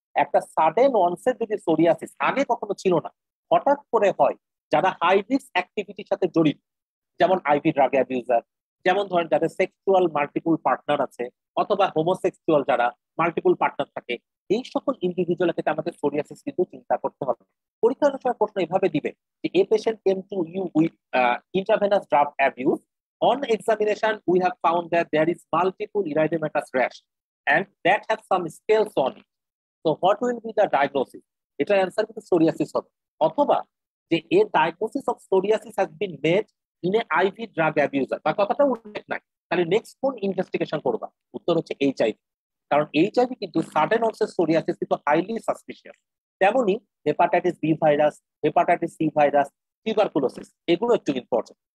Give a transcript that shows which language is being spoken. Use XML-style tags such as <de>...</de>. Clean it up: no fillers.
<bn>একটা sudden onset যদি psoriasis আগে কখনো ছিল না, হঠাৎ করে হয়, যারা হাই রিস্ক অ্যাক্টিভিটির সাথে জড়িত, যেমন আইভি ড্রাগ অ্যাবিউজার, যেমন ধরেন যাদের সেক্সুয়াল মাল্টিপল পার্টনার আছে, অথবা হোমোসেক্সুয়াল যারা মাল্টিপল পার্টনার থাকে, এই সকল ইন্ডিভিজুয়াল ক্ষেত্রে আমাদের সোরিয়াসিস কিন্তু চিন্তা করতে হবে। পরীক্ষার সময় প্রশ্ন এভাবে দিবে যে</bn> <en>A patient came to you with intravenous drug abuse, on examination we have found that there is multiple erythematous rash and that have some scales on it, so what will be the diagnosis?</en> <bn>এটা answer কিন্তু psoriasis হবে। অথবা যে এর</bn> <en>diagnosis of psoriasis has been made in a IV drug abuser,</en> <bn>বা কথাটা উল্লেখ নাই, তাহলে নেক্সট কোন ইনভেস্টিগেশন করবা? উত্তর হচ্ছে এইচআইভি। কারণ এইচআইভি কিন্তু সাডেন অনসেট সোরিয়াসিস কিন্তু হাইলি সাসপিশিয়াস। তেমনি hepatitis B virus, hepatitis C virus, tuberculosis, এগুলো একটু ইম্পর্টেন্ট।</bn>